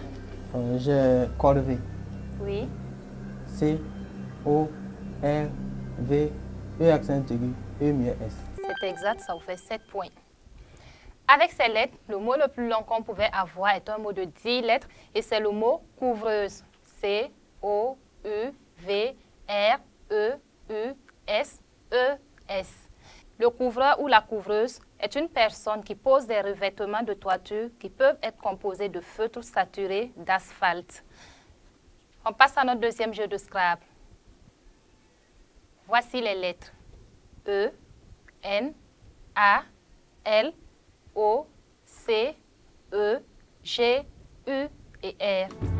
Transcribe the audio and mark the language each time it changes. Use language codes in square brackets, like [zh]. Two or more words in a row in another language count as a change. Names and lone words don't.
[fr] J'ai corvée. Oui. C, O, R, V, E accent aigu, E muet S. C'est exact, ça vous fait 7 points. Avec ces lettres, le mot le plus long qu'on pouvait avoir est un mot de 10 lettres et c'est le mot couvreuse. C, O, U, V, R, E, U, S, E, S. Le couvreur ou la couvreuse est une personne qui pose des revêtements de toiture qui peuvent être composés de feutres saturés d'asphalte. On passe à notre deuxième jeu de Scrabble. Voici les lettres. E, N, A, L, O, C, E, G, U et R.